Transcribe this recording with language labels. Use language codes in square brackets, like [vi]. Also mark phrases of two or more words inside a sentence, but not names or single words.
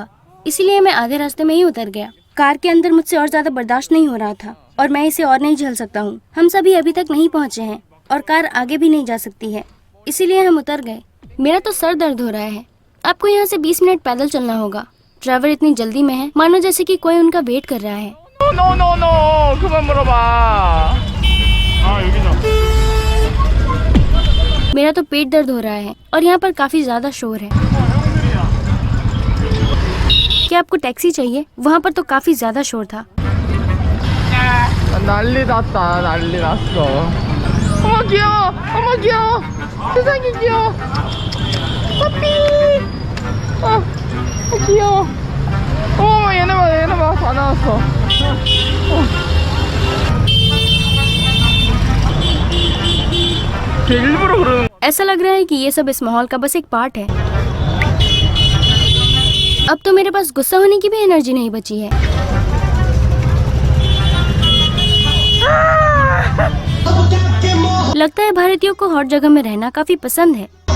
[hi] इसीलिए मैं आधे रास्ते में ही उतर गया। कार के अंदर मुझसे और ज्यादा बर्दाश्त नहीं हो रहा था और मैं इसे और नहीं झेल सकता हूँ। हम सभी अभी तक नहीं पहुँचे हैं और कार आगे भी नहीं जा सकती है, इसीलिए हम उतर गए। मेरा तो सर दर्द हो रहा है। आपको यहाँ से 20 मिनट पैदल चलना होगा। ड्राइवर इतनी जल्दी में है मानो जैसे कि कोई उनका वेट कर रहा है। [ko] No. 그만 물어봐. 아, 여기다. [hi] मेरा तो पेट दर्द हो रहा है और यहाँ पर काफी ज्यादा शोर है। क्या आपको टैक्सी चाहिए? वहाँ पर तो काफी ज्यादा शोर था। [ko] 난리 났어. 어머 귀여워. 세상에 귀여워. 빠삐. 귀여워. 어머 얘네 봐 다 나왔어. 걔 일부러 그러는. [hi] ऐसा लग रहा है कि ये सब इस माहौल का बस एक पार्ट है। अब तो मेरे पास गुस्सा होने की भी एनर्जी नहीं बची है। लगता है भारतीयों को हर जगह में रहना काफी पसंद है।